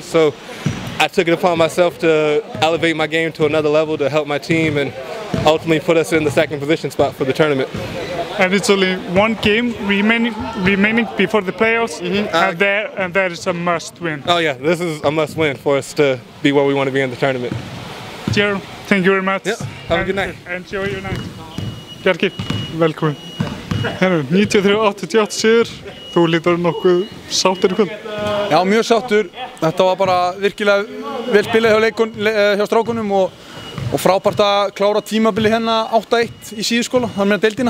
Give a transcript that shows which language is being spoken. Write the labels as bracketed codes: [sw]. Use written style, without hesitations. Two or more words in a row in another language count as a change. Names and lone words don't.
[en] So I took it upon myself to elevate my game to another level to help my team and ultimately put us in the second position spot for the tournament. And it's only one game remaining before the playoffs, and that is a must win. Oh yeah, this is a must win for us to be where we want to be in the tournament. Jero, thank you very much. Yeah, have a good night. Enjoy your night. [is] Bjarki, velkomin. 93-88 sigur, þú lítur nokkuð sáttur í kvöld. Já, mjög sáttur. Þetta var bara virkilega vel spilað hjá strákunum og frábært að klára tímabili hérna 8-1 í síðuskóla, þar með deildina.